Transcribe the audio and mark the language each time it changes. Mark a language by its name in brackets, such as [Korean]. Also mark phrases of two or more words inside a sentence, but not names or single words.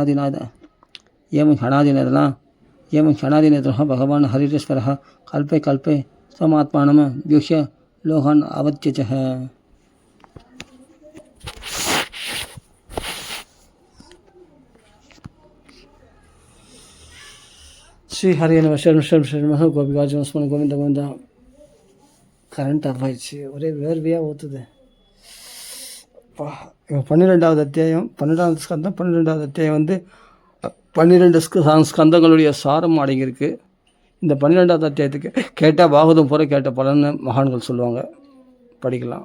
[Sanskrit] क्षणादिनेत्रः भगवान् हरिरेश्वरः कल्पे कल्पे स्वमात्मानं व्यूह्य लोकान् अवत्यजः श्री हरे नमः शरण गोपिकाजन गोविंद गोविंद [English] current off [Tamil] ஆயிடுச்சு ஒரே வேர்வையாக ஊற்றுது. 12வது அத்தியாயம் 12வது ஸ்கந்தம் 12வது அத்தியாயம் 12 ஸ்கந்தங்களுடைய சாரம் அடங்கியிருக்கு. இந்த 12வது அத்தியாயத்துக்கு கேட்டால் பாகவதம் போல கேட்ட பலன்னு மகான்கள் சொல்லுவாங்க, படிக்கலாம்.